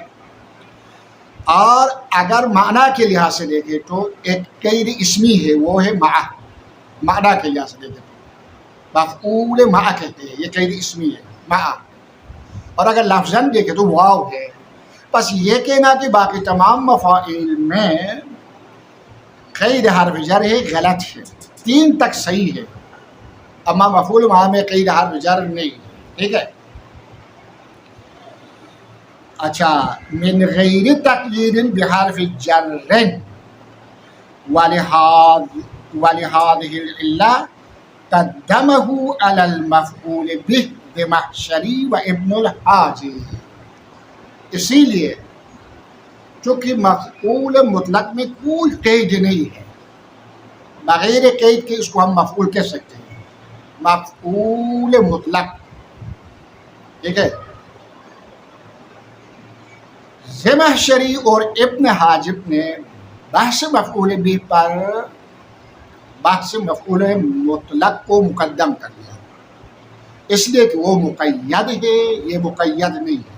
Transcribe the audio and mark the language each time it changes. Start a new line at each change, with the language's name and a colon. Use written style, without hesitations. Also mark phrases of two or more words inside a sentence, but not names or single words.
Urdu: اور اگر معنی کے لحاظ سے دیکھیں تو ایک قید اسمی ہے، وہ ہے معنی کے لحاظ سے دیکھیں مفعول ما کہتے ہیں، یہ قید اسمی ہے ما. اور اگر لفظاً دیکھیں تو واو ہے. بس یہ کہنا کہ باقی تمام مفاعل میں قید حرف جر ہے غلط ہے. تین تک صحیح ہے، اما مفعول ما میں قید حرف جر نہیں ہے. ٹھیک ہے. اچھا،
Arabic: من غیر تقیید بحرف جر ولهذه العلة قدمه على المفعول به زمخشری وابن الحاجی.
Urdu: اسی لیے چونکہ مفعول مطلق میں کوئی قید نہیں ہے، بغیر قید کے اس کو ہم مفعول کہہ سکتے ہیں، مفعول مطلق. ٹھیک ہے. زمخشری اور ابن حاجب نے بحث مفعول بھی پر بحث مفعول مطلق کو مقدم کر دیا، اس لیے کہ وہ مقید ہے، یہ مقید نہیں ہے.